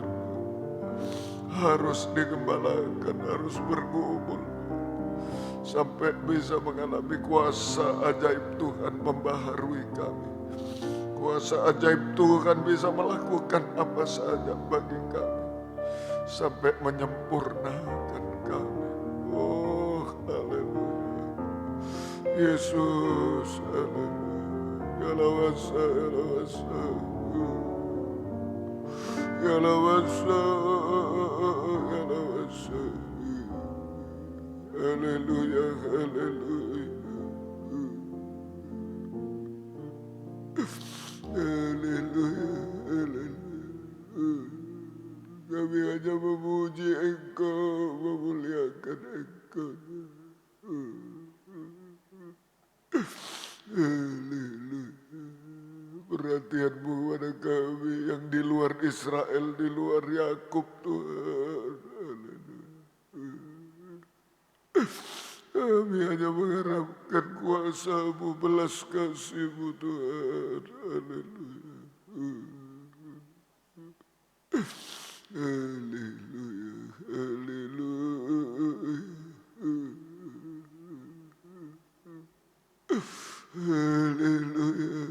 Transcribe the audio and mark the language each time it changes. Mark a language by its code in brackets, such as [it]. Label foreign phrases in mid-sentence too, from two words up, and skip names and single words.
[id] Harus digembalakan, harus bergumul sampai bisa mengalami kuasa ajaib Tuhan membaharui kami. Kuasa ajaib Tuhan bisa melakukan apa saja bagi kami sampai menyempurnakan kami. Oh, haleluya. Yesus, haleluya. Yalawasa, yalawasa. Yalawasa, yalawasa. Haleluya, haleluya. Haleluya, haleluya. Kami hanya memuji Engkau, memuliakan Engkau. Haleluya. Perhatian-Mu pada kami yang di luar Israel, di luar Yakub Tuhan. Kami hanya mengharapkan kuasa-Mu, belas kasih-Mu Tuhan. Haleluya. Haleluya. Haleluya. Haleluya.